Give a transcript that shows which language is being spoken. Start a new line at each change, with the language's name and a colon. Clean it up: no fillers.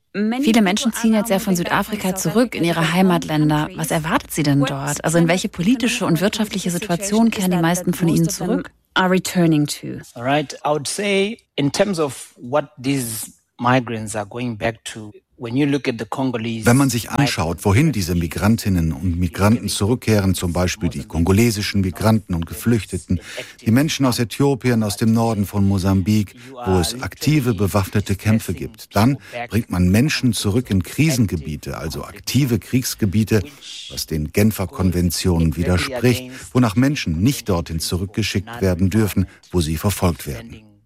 German: Viele Menschen ziehen jetzt ja von Südafrika zurück in ihre Heimatländer. Was erwartet sie denn dort? Also in welche politische und wirtschaftliche Situation kehren die meisten von ihnen zurück?
English: Are returning to? All right, I would say in terms of what these migrants are going back to.
German: Wenn man sich anschaut, wohin diese Migrantinnen und Migranten zurückkehren, zum Beispiel die kongolesischen Migranten und Geflüchteten, die Menschen aus Äthiopien, aus dem Norden von Mosambik, wo es aktive bewaffnete Kämpfe gibt, dann bringt man Menschen zurück in Krisengebiete, also aktive Kriegsgebiete, was den Genfer Konventionen widerspricht, wonach Menschen nicht dorthin zurückgeschickt werden dürfen, wo sie verfolgt werden.